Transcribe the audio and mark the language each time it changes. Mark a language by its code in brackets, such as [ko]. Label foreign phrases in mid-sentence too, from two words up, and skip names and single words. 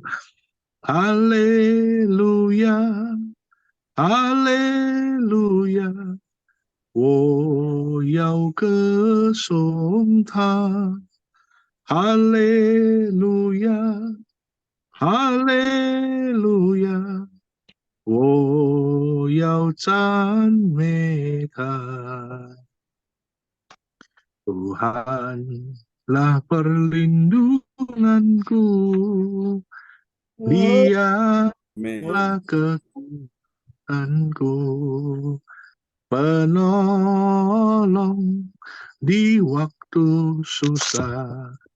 [zh] 哈利路亚，哈利路亚，我要歌颂他。哈利路亚，哈利路亚，我要赞美他。Tuhanlah [id] perlindunganku, Dialah kekuatanku, penolong di waktu susah.